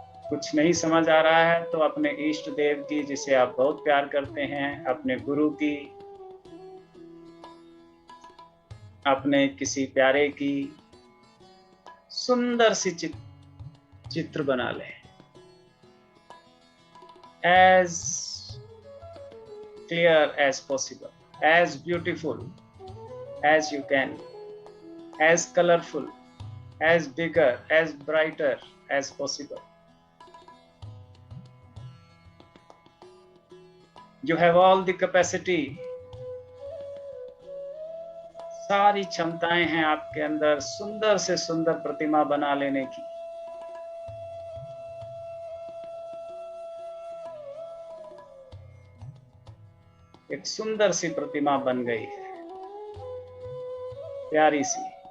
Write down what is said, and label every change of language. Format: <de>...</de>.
<hi>कुछ नहीं समझ आ रहा है तो अपने इष्ट देव की, जिसे आप बहुत प्यार करते हैं, अपने गुरु की, अपने किसी प्यारे की सुंदर सी चित्र बना लें।</hi> <en>As clear as possible, as beautiful as you can, as colorful, as bigger, as brighter, as possible. You have all the capacity.</en> <hi>सारी क्षमताएं हैं आपके अंदर सुंदर से सुंदर प्रतिमा बना लेने की। एक सुंदर सी प्रतिमा बन गई है, प्यारी सी।</hi>